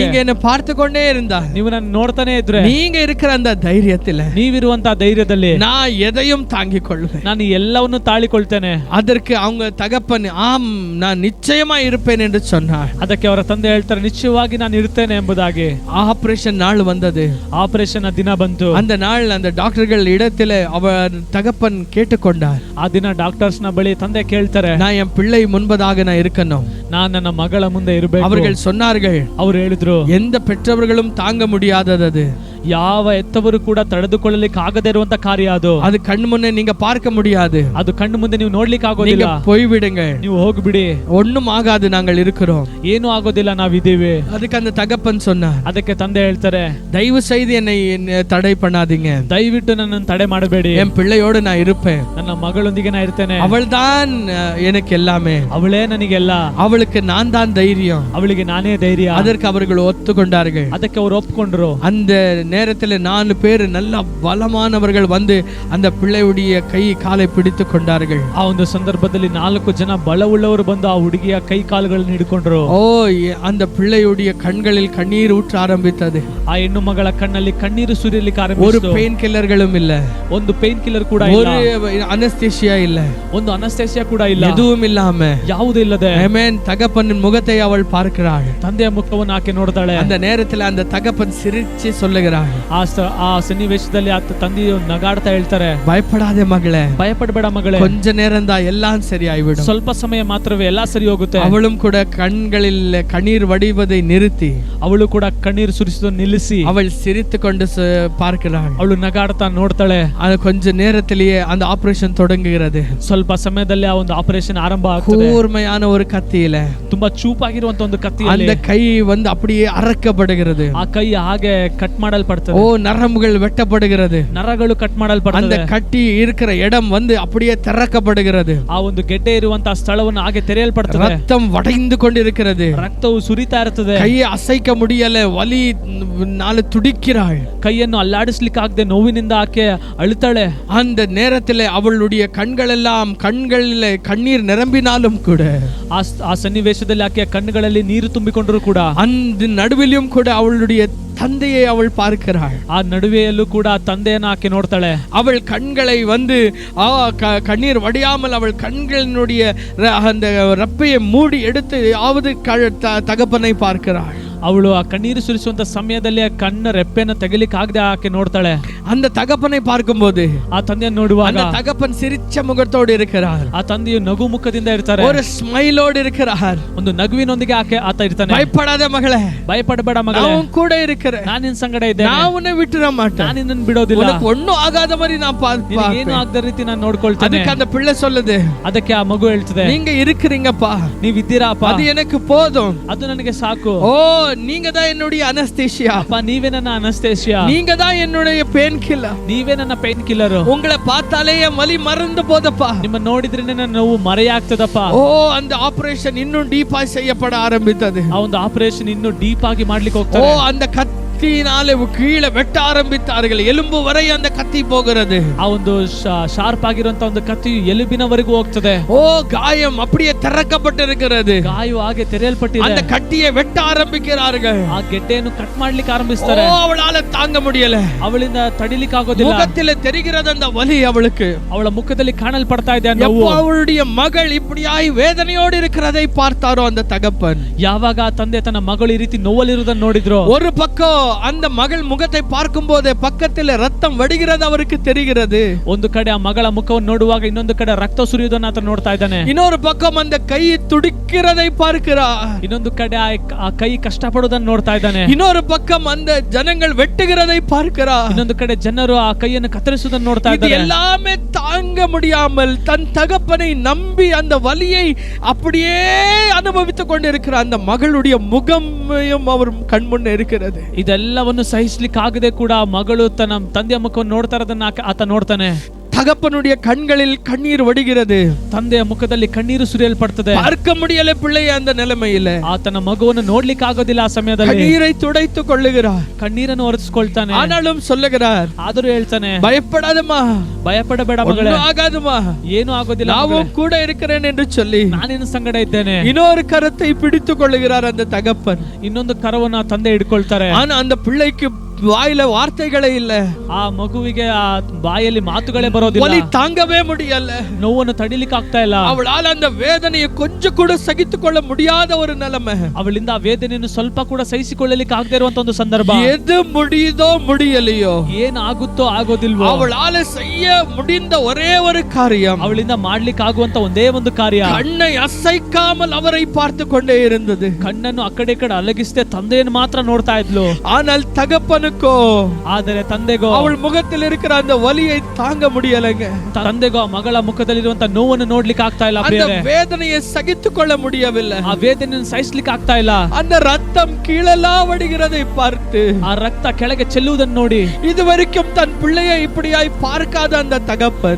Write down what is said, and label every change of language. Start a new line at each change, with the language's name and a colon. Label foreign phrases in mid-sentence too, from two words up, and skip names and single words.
Tamil: நீங்க என்னை பார்த்து கொண்டே இருந்தா,
Kannada: ನೀವು ನನ್ನ ನೋಡ್ತಾನೆ ಇದ್ರೆ,
Tamil: நீங்க இருக்கிற அந்த தைரியத்துல
Kannada: ನೀವಿರುವಂತ ಧೈರ್ಯದಲ್ಲಿ
Tamil: நான் எதையும் தாங்கிக் கொள்வேன்.
Kannada: ನಾನು ಎಲ್ಲವನ್ನು ತಾಳಿಕೊಳ್ತೇನೆ.
Tamil: அதற்கு அவங்க தகப்பன், ஆம் நான் நிச்சயமா இருப்பேன் என்று சொன்னார்.
Kannada: ಅದಕ್ಕೆ ಅವರ ತಂದೆ ಹೇಳ್ತಾರೆ, ನಿಶ್ಚಯವಾಗಿ ನಾನು ಇರ್ತೇನೆ ಎಂಬುದಾಗಿ.
Tamil: ஆபரேஷன் நாள் வந்தது.
Kannada: ಆಪರೇಷನ್ ದಿನ ಬಂತು.
Tamil: அந்த நாள் அந்த டாக்டர்கள் இடத்துல அவர் தகப்பன் கேட்டுக்கொண்டார்.
Kannada: ಆ ದಿನ ಡಾಕ್ಟರ್ಸ್ ನ ಬಳಿ ತಂದೆ ಕೇಳ್ತಾರೆ,
Tamil: நான் என் பிள்ளை முன்பதாக நான் இருக்கணும்.
Kannada: ನಾನು ನನ್ನ ಮಗಳ ಮುಂದೆ ಇರಬೇಕು.
Tamil: அவர்கள் சொன்னார்கள்,
Kannada: ಅವರು ಹೇಳಿದ್ರು,
Tamil: எந்த பெற்றவர்களும் தாங்க முடியாதது அது,
Kannada: ಯಾವ ಎತ್ತವರು ಕೂಡ ತಡೆದುಕೊಳ್ಳಲಿಕ್ಕೆ ಆಗದೇ ಇರುವಂತ ಕಾರ್ಯ ಅದು.
Tamil: அது கண் முன்னே நீங்க பார்க்க முடியாது,
Kannada: ಅದು ಕಣ್ಣು ಮುಂದೆ ನೀವು ನೋಡ್ಲಿಕ್ಕೆ
Tamil: நீங்க
Kannada: ಆಗೋದಿಲ್ಲ.
Tamil: போய்விடுங்க,
Kannada: ನೀವು ಹೋಗ್ಬಿಡಿ,
Tamil: ஒண்ணும் ஆகாது, நாங்கள் இருக்கிறோம்.
Kannada: ಏನು ಆಗೋದಿಲ್ಲ, ನಾವಿದ್ದೀವಿ.
Tamil: அதுக்கு அந்த தகப்பன் சொன்னார்,
Kannada: ಅದಕ್ಕೆ ತಂದೆ ಹೇಳ್ತಾರೆ,
Tamil: தயவு செய்து என்னை தடை பண்ணாதீங்க,
Kannada: ದಯವಿಟ್ಟು ನನ್ನನ್ನು ತಡೆ ಮಾಡಬೇಡಿ,
Tamil: என் பிள்ளையோடு நான் இருப்பேன்,
Kannada: ನನ್ನ ಮಗಳೊಂದಿಗೆ ನಾ ಇರ್ತೇನೆ,
Tamil: அவள் தான் எனக்கு எல்லாமே,
Kannada: ಅವಳೇ ನನಗೆಲ್ಲ,
Tamil: அவளுக்கு நான் தான் தைரியம்.
Kannada: ಅವಳಿಗೆ ನಾನೇ ಧೈರ್ಯ.
Tamil: அதற்கு அவர்கள் ஒத்துக்கொண்டார்கள்.
Kannada: ಅದಕ್ಕೆ ಅವರು ಒಪ್ಕೊಂಡ್ರು.
Tamil: அந்த நேரத்தில் 4 பேர் நல்ல பலமானவர்கள் வந்து அந்த பிள்ளையுடைய கை காலை பிடித்து கொண்டார்கள்.
Kannada: ಆ ಒಂದು ಸಂದರ್ಭದಲ್ಲಿ 4 ಜನ ಬಲವುಳ್ಳವರು ಬಂದು ಆ ಹುಡುಗಿಯ ಕೈ ಕಾಲುಗಳನ್ನು ಹಿಡ್ಕೊಂಡ್ರು.
Tamil: ஓ, அந்த பிள்ளையுடைய கண்களில் கண்ணீர் ஊற்ற ஆரம்பித்தது.
Kannada: ಆ ಹೆಣ್ಣು ಮಗಳ ಕಣ್ಣಲ್ಲಿ ಕಣ್ಣೀರು ಸುರಿಯಲಿಕ್ಕೆ
Tamil: ஒரு
Kannada: ಆರಂಭಿಸಿತು.
English: pain killers
Tamil: இல்ல,
Kannada: ಒಂದು
English: pain killer
Kannada: ಕೂಡ ಇಲ್ಲ,
Tamil: ஒரு அனஸ்தேசியா இல்ல,
Kannada: ಒಂದು ಅನಸ್ತೇಸಿಯಾ ಕೂಡ ಇಲ್ಲ,
Tamil: எதுவும் இல்லாம
Kannada: ಯಾವುದೂ ಇಲ್ಲದೆ
Tamil: ஆமென் தகப்பனின் முகத்தை அவள் பார்க்கிறாள்.
Kannada: ತಂದೆಯ ಮುಖವನ್ನು ಆಕೆ ನೋಡ್ತಾಳೆ.
Tamil: அந்த நேரத்தில் அந்த தகப்பன் சிரிச்சு சொல்லுகிறாள்,
Kannada: ಆ ಸನ್ನಿವೇಶದಲ್ಲಿ ಆ ತಂದೆಯು ನಗಾಡ್ತಾ ಹೇಳ್ತಾರೆ,
Tamil: பயப்படாதே மகளே,
Kannada: ಭಯಪಡಬೇಡ ಮಗಳೇ,
Tamil: கொஞ்ச நேரம் தான் எல்லாம் சரியாயிவிடும்.
Kannada: ಸ್ವಲ್ಪ ಸಮಯ ಮಾತ್ರವೇ ಎಲ್ಲ ಸರಿ ಹೋಗುತ್ತೆ.
Tamil: அவளும் கூட கண்களில் கண்ணீர் வடிவதை நிறுத்தி,
Kannada: ಅವಳು ಕೂಡ ಕಣ್ಣೀರು ಸುರಿಸೋದು ನಿಲ್ಲಿಸಿ,
Tamil: அவள் சிரித்து கொண்டு பார்க்கிறாள்.
Kannada: ಅವಳು ನಗಾಡ್ತಾ ನೋಡ್ತಾಳೆ.
Tamil: அது கொஞ்ச நேரத்திலேயே அந்த ஆபரேஷன் தொடங்குகிறது.
Kannada: ಸ್ವಲ್ಪ ಸಮಯದಲ್ಲಿ ಆ ಒಂದು ಆಪರೇಷನ್ ಆರಂಭ ಆಗ್ತದೆ.
Tamil: கூர்மையான ஒரு கத்தியில
Kannada: ತುಂಬಾ ಚೂಪಾಗಿರುವಂತ ಒಂದು ಕತ್ತಿಯಲ್ಲಿ
Tamil: அந்த கை வந்து அப்படியே அறக்கப்படுகிறது.
Kannada: ಆ ಕೈ ಹಾಗೆ ಕಟ್ ಮಾಡಲ್ಪಡುತ್ತೆ. ತೆರೆಯಲ್ಪಡ್ತದೆ.
Tamil: நரம்புகள் வெட்டப்படுகிறது.
Kannada: ನರಗಳು ಕಟ್
Tamil: அந்த
Kannada: ಮಾಡಲ್ಪಡ್ತದೆ.
Tamil: கட்டி இருக்கிற இடம் அப்படியே திறக்கப்படுகிறது.
Kannada: ಆ ಒಂದು ಗೆಡ್ಡೆ ಇರುವಂತಹ ಸ್ಥಳವನ್ನು ಹಾಗೆ ತೆರೆಯಲ್ಪಡ್ತದೆ.
Tamil: ரத்தம் வடைந்து கொண்டிருக்கிறது.
Kannada: ರಕ್ತವು ಸುರಿತಾ ಇರ್ತದೆ.
Tamil: கையை அசைக்க முடியல, வலி நாள துடிக்கிறாள்.
Kannada: ಕೈಯನ್ನು ಅಲ್ಲಾಡಿಸ್ಲಿಕ್ಕೆ ಆಗದೆ ನೋವಿನಿಂದ ಆಕೆ ಅಳುತ್ತಾಳೆ.
Tamil: அந்த நேரத்தில் அவளுடைய கண்களில் கண்ணீர் நிரம்பினாலும் கூட,
Kannada: ಆ ಸನ್ನಿವೇಶದಲ್ಲಿ ಆಕೆಯ ಕಣ್ಣುಗಳಲ್ಲಿ ನೀರು ತುಂಬಿಕೊಂಡರೂ ಕೂಡ,
Tamil: அந்த நடுவிலும் கூட அவளுடைய தந்தையை அவள் பார்க்கிறாள்.
Kannada: ಆ ನಡುವೆಯಲ್ಲೂ ಕೂಡ ತಂದೆಯನ್ನ ಆಕೆ ನೋಡ್ತಾಳೆ.
Tamil: அவள் கண்களை கண்ணீர் வடியாமல் அவள் கண்களினுடைய அந்த ரப்பையை மூடி எடுத்து தகப்பனை பார்க்கிறாள்.
Kannada: ಅವಳು ಆ ಕಣ್ಣೀರು ಸುರಿಸುವಂತ ಸಮಯದಲ್ಲಿ ಆ ಕಣ್ಣ ರೆಪ್ಪೆಯನ್ನು ತೆಗಿಲಿಕ್ಕೆ ಆಗದೆ ಆಕೆ ನೋಡ್ತಾಳೆ.
Tamil: அந்த தகப்பனை பார்க்கும்போது,
Kannada: ಆ ತಂದೆಯನ್ನು ನೋಡುವಾಗ,
Tamil: அந்த தகப்பன் சிரிச்ச முகத்தோடு இருக்கிறார்.
Kannada: ಆ ತಂದೆಯು ನಗು ಮುಖದಿಂದ ಇರ್ತಾರೆ.
Tamil: ஒரு ಸ್ಮೈಲೋடு இருக்கிறார்.
Kannada: ಒಂದು ನಗುವಿನೊಂದಿಗೆ ಆತ ಇರ್ತಾನೆ.
Tamil: பயப்படாத மகளே,
Kannada: ಭಯಪಡಬೇಡ ಮಗಳೇ,
Tamil: நான் கூட இருக்கிறேன்,
Kannada: ನಾನು ನಿನ್ನ ಸಂಗಡ ಇದ್ದೇನೆ,
Tamil: நான் உன்னை விட்டுற மாட்டேன்,
Kannada: ನಾನು ನಿನ್ನನ್ನು ಬಿಡೋದಿಲ್ಲ,
Tamil: உனக்கு ஒண்ணும் ஆகாத மாதிரி நான் பார்ப்பேன்,
Kannada: ಏನು ಆಗದ ರೀತಿ ನಾನು ನೋಡ್ಕೊಳ್ತೇನೆ.
Tamil: அதுக்கு அந்த பிள்ளை சொல்லுது,
Kannada: ಅದಕ್ಕೆ ಆ ಮಗು ಹೇಳ್ತದೆ,
Tamil: நீங்க இருக்கிறீங்கப்பா,
Kannada: ನೀವಿದ್ದೀರಾಪ್ಪ,
Tamil: அது எனக்கு போதும்,
Kannada: ಅದು ನನಗೆ ಸಾಕು.
Tamil: ஓ நீங்க தான் என்னுடைய அனஸ்தேசியா,
Kannada: ಅಪ್ಪ ನೀವೇ ನನ್ನ ಅನಸ್ತೇಸಿಯಾ,
Tamil: நீங்க தான் என்னுடைய
English: pain killer,
Kannada: ನೀವೇ ನನ್ನ
English: pain killer,
Tamil: உங்களை பார்த்தாலே என் வலி மறந்து போதப்பா,
Kannada: ನಿಮ್ಮ ನೋಡಿದ್ರೆ ನನ್ನ ನೋವು ಮರೆಯಾಗ್ತದಪ್ಪ.
Tamil: ஓ அந்த ஆபரேஷன் இன்னும் டீப்பா செய்யப்பட ஆரம்பித்தது.
Kannada: ಆ ಒಂದು ಆಪರೇಷನ್ ಇನ್ನು ಡೀಪ್ ಆಗಿ ಮಾಡ್ಲಿಕ್ಕೆ ஓ ಹೋಗ್ತಾರೆ.
Tamil: அந்த கத்தினாலே கீழே வெட்ட ஆரம்பித்தார்கள். எலும்பு வரை அந்த கத்தி போகிறது.
Kannada: ಆ ಒಂದು ಶಾರ್ಪ್ ಆಗಿರುವಂತ ಒಂದು ಕತ್ತಿಯು ಎಲುಬಿನವರೆಗೂ ಹೋಗ್ತದೆ.
Tamil: ஓ காயம் அப்படியே திறக்கப்பட்டிருக்கிறது.
Kannada: ಗಾಯು ಹಾಗೆ ತೆರೆಯಲ್ಪಟ್ಟಿದೆ.
Tamil: அந்த கட்டியை வெட்ட ஆரம்பிக்கிறார்கள்.
Kannada: ಆ ಗೆಡ್ಡೆಯನ್ನು ಕಟ್ ಮಾಡ್ಲಿಕ್ಕೆ ಆರಂಭಿಸ್ತಾರೆ.
Tamil: ஓ அவளால தாங்க முடியல.
Kannada: ಅವಳಿಂದ ತಡಿಲಿಕ್ಕೆ ಆಗೋದಿಲ್ಲ.
Tamil: முகத்திலே தெரிகிறது அந்த வலி அவளுக்கு.
Kannada: ಅವಳ ಮುಖದಲ್ಲಿ ಕಾಣಲ್ಪಡ್ತಾ ಇದೆ ಆ ನೋವು.
Tamil: அவளுடைய மகள் இப்படியாய் வேதனையோடு இருக்கிறதை பார்த்தாரோ அந்த தகப்பன்,
Kannada: ಯಾವಾಗ ಆ ತಂದೆ ತನ್ನ ಮಗಳು ಈ ರೀತಿ ನೋವಲ್ಲಿರುವುದನ್ನು ನೋಡಿದ್ರು,
Tamil: ஒரு பக்கம் அந்த மகள் முகத்தை பார்க்கும் போதே பக்கத்தில் ரத்தம் வடிகிறது அவருக்கு தெரிகிறது.
Kannada: ಒಂದು ಕಡೆ ಆ ಮಗಳ ಮುಖವನ್ನು ನೋಡುವಾಗ ಇನ್ನೊಂದು ಕಡೆ ರಕ್ತ ಸುರಿಯುವುದನ್ನು ಆತ ನೋಡ್ತಾ ಇದ್ದಾನೆ.
Tamil: இன்னொரு பக்கம் அந்த கை துடிக்கிறதை பார்க்கிறார்.
Kannada: ಇನ್ನೊಂದು ಕಡೆ ಆ ಕೈ ಕಷ್ಟಪಡುವುದನ್ನು ನೋಡ್ತಾ ಇದ್ದಾನೆ.
Tamil: இன்னொரு பக்கம் அந்த ஜனங்கள் வெட்டுகிறதை பார்க்கிறார்.
Kannada: ಇನ್ನೊಂದು ಕಡೆ ಜನರು ಆ ಕೈಯನ್ನು ಕತ್ತರಿಸುವುದನ್ನು ನೋಡ್ತಾ
Tamil: இது
Kannada: ಇದ್ದಾರೆ.
Tamil: எல்லாமே தாங்க முடியாமல் தன் தகப்பனை நம்பி அந்த வலியை அப்படியே அனுபவித்துக் கொண்டிருக்கிற அந்த மகளுடைய முகமையும் அவர் கண்முன்னே இருக்கிறது.
Kannada: ಇದೆಲ್ಲವನ್ನು ಸಹಿಸ್ಲಿಕ್ಕೆ ಆಗದೆ ಕೂಡ ಮಗಳು ತನ್ನ ತಂದೆಯ ಮುಖವನ್ನು ನೋಡ್ತಾ ಇರೋದನ್ನ ಆತ ನೋಡ್ತಾನೆ.
Tamil: தகப்பனுடைய கண்களில் கண்ணீர் வடிகிறது.
Kannada: ತಂದೆಯ ಮುಖದಲ್ಲಿ ಕಣ್ಣೀರು ಸುರಿಯಲ್ಪಡ್ತದೆ.
Tamil: பார்க்க முடியல பிள்ளையை அந்த நிலைமையில.
Kannada: ಆತನ ಮಗುವನ್ನು ನೋಡ್ಲಿಕ್ಕೆ ಆಗೋದಿಲ್ಲ ಆ ಸಮಯದಲ್ಲಿ.
Tamil: கண்ணீரை துடைத்துக் கொள்ளுகிறார்.
Kannada: ಕಣ್ಣೀರನ್ನು ಒರೆಸ್ಕೊಳ್ತಾನೆ.
Tamil: ஆனாலும் சொல்லுகிறார்,
Kannada: ಆದರೂ ಹೇಳ್ತಾನೆ,
Tamil: பயப்படாதம்மா,
Kannada: ಭಯಪಡಬೇಡ ಮಗಳೇ,
Tamil: ஒண்ணும் ஆகாதுமா,
Kannada: ಏನು ಆಗೋದಿಲ್ಲ,
Tamil: நான் கூட இருக்கிறேன் என்று சொல்லி
Kannada: ನಾನಿನ ಸಂಗಡ ಇದ್ದೇನೆ.
Tamil: இன்னொரு கரத்தை பிடித்துக் கொள்ளுகிறார் அந்த தகப்பன்.
Kannada: ಇನ್ನೊಂದು ಕರವನ್ನು ಆ ತಂದೆ ಹಿಡ್ಕೊಳ್ತಾರೆ.
Tamil: ஆனா அந்த பிள்ளைக்கு வாயில வார்த்தைகளே இல்ல.
Kannada: ಆ ಮಗುವಿಗೆ ಆ ಬಾಯಲ್ಲಿ ಮಾತುಗಳೇ ಬರೋದಿಲ್ಲ.
Tamil: வலி தாங்கவே முடியல.
Kannada: ನೋವನ್ನು ತಡಿಲಿಕ್ಕೆ ಆಗ್ತಾ ಇಲ್ಲ.
Tamil: அவளால் அந்த வேதனையை கொஞ்சம் கூட சகித்துக் கொள்ள முடியாத ஒரு நிலைமை.
Kannada: ಅವಳಿಂದ ಆ ವೇದನೆಯನ್ನು ಸ್ವಲ್ಪ ಕೂಡ ಸಹಿಸಿಕೊಳ್ಳಲಿಕ್ಕೆ ಆಗದೆ ಇರುವಂತ ಒಂದು ಸಂದರ್ಭ.
Tamil: எது முடியுதோ முடியலையோ,
Kannada: ಏನ್ ಆಗುತ್ತೋ ಆಗೋದಿಲ್ವೋ,
Tamil: அவளால செய்ய முடிந்த ஒரே ஒரு காரியம்,
Kannada: ಅವಳಿಂದ ಮಾಡ್ಲಿಕ್ಕೆ ಆಗುವಂತ ಒಂದೇ ಒಂದು ಕಾರ್ಯ,
Tamil: கண்ணை அசைக்காமல் அவரை பார்த்து கொண்டே இருந்தது.
Kannada: ಕಣ್ಣನ್ನು ಆ ಕಡೆ ಈ ಕಡೆ ಅಲಗಿಸದೆ ತಂದೆಯನ್ನು ಮಾತ್ರ ನೋಡ್ತಾ ಇದ್ಲು.
Tamil: ஆனால் தகப்பனுக்கோ,
Kannada: ಆದರೆ ತಂದೆಗೋ
Tamil: அவள் முகத்தில் இருக்கிற அந்த வலியை தாங்க முடியலங்க.
Kannada: ತಂದೆಗೋ ಆ ಮಗಳ ಮುಖದಲ್ಲಿರುವಂತ ನೋವನ್ನು ನೋಡ್ಲಿಕ್ಕೆ ಆಗ್ತಾ ಇಲ್ಲ.
Tamil: அந்த வேதனையை சகித்துக் கொள்ள முடியவில்லை.
Kannada: ಆ ವೇದನೆಯನ್ನು ಸಹಿಸ್ಲಿಕ್ಕೆ ಆಗ್ತಾ ಇಲ್ಲ.
Tamil: அந்த ரத்தம் கீழெல்லாம் வடிகிறதை பார்த்து,
Kannada: ಆ ರಕ್ತ ಕೆಳಗೆ ಚೆಲ್ಲುವುದನ್ನು ನೋಡಿ,
Tamil: இதுவரைக்கும் தன் பிள்ளையை இப்படியாய் பார்க்காத அந்த தகப்பன்